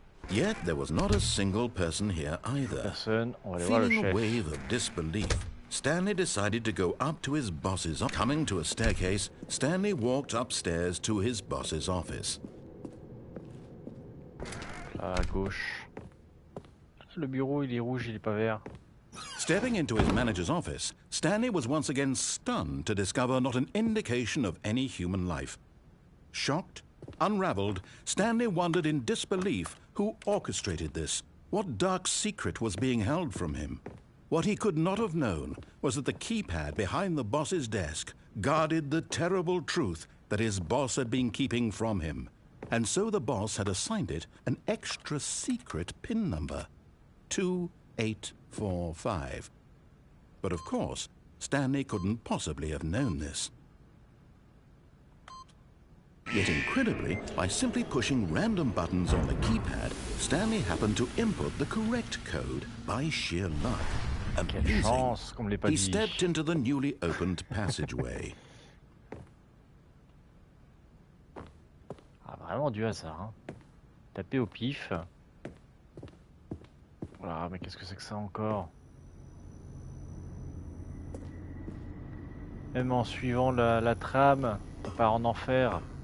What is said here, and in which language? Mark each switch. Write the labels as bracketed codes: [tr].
[en] Yet there was not a single person here either. Feeling a wave of disbelief, Stanley decided to go up to his boss's office. Coming to a staircase, Stanley walked upstairs to his boss's office. [fr] À gauche. Le bureau, il est rouge, il est pas vert. [en] Stepping into his manager's office, Stanley was once again stunned to discover not an indication of any human life. Shocked, unraveled, Stanley wondered in disbelief who orchestrated this. What dark secret was being held from him? What he could not have known was that the keypad behind the boss's desk guarded the terrible truth that his boss had been keeping from him. And so the boss had assigned it an extra secret PIN number, 2845. But of course, Stanley couldn't possibly have known this. Yet incredibly, by simply pushing random buttons on the keypad, Stanley happened to input the correct code by sheer luck. Amazing. He stepped into the newly opened passageway. [fr] Ah, vraiment du hasard, hein. Taper au pif. Voilà, mais qu'est-ce que c'est que ça encore? Même en suivant la trame, on part en enfer.